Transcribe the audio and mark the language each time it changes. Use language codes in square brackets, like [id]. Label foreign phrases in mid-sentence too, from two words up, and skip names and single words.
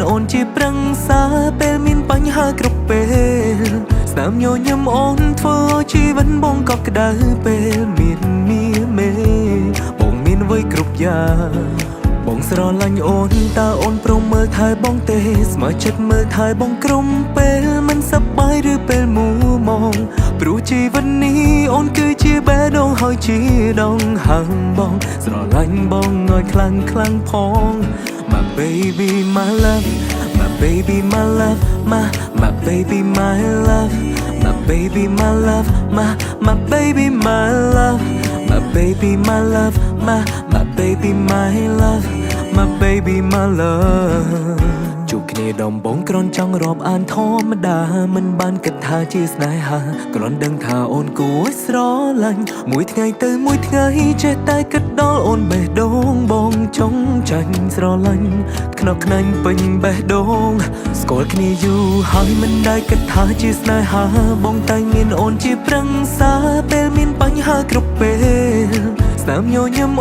[km] អូនជាប្រឹក្សាពេលមានបញ្ហាគ្រប់ពេលស្នាមញញឹមអូនធ្វើឲ្យជីវិតបងកក់ក្ដៅពេលមានមេបងមានអ្វីគ្រប់យ៉ាងបងស្រឡាញ់អូនតើអូនព្រមមើលថែបងទេស្មើចិត្តមើលថែបងក្រុមពេលមិនសប្បាយឬពេលមូមងព្រោះជីវិតនេះអូនគឺជាបេះដូងហើយជាដងហើមបងស្រឡាញ់បងឲ្យខ្លាំងខ្លាំងផង [en] My baby my love My baby my love My baby my love My baby my love My baby my love My baby my love My baby my love My baby my love [km] ជួបគ្នាដំបងគ្រាន់ចង់រាប់អានធម្មតាមិនបានគិតថាជាស្នេហាគ្រាន់ដឹងថាអូនគួរឲ្យស្រឡាញ់មួយថ្ងៃទៅមួយថ្ងៃចេះ តែគិតដល់អូនបេះដូងបងចង់ចាញ់ស្រឡាញ់ខ្នក់ខ្នាញ់ពេញបេះដូងស្គាល់គ្នាយូរហើយមិនដែលគិតថាជាស្នេហាបងតែមានអូនជាប្រឹក្សាពេលមានបញ្ហាគ្រប់ពេលស្នាមញញឹម